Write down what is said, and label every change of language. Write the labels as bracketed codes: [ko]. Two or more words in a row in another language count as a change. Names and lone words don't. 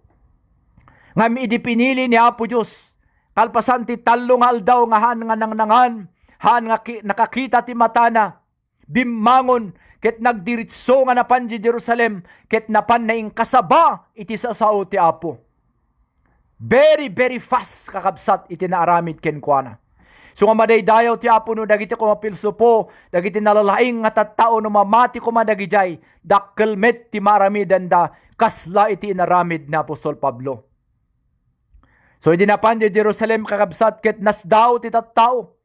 [ilo] Ngam idi pinili ni Apo Dios kalpasan ti talong aldaw nga han nga nangnangan, han nga nakakita ti matana, bimmangon ket nagdiritso nga napan di Jerusalem ket napan na kasaba iti sao ti Apo. [en] Very very fast [ilo] kakabsat iti naaramid ken kuana. So nga madaydayaw ti Apo no dagiti ko mapilsupo, dagiti nalalaing nga tattao no mamati ko madagijay, dakkel met ti maramidan da kasla iti inaramid na Apostol Pablo. So idinapan di Jerusalem kakabsat ket nasdaw ti tattao.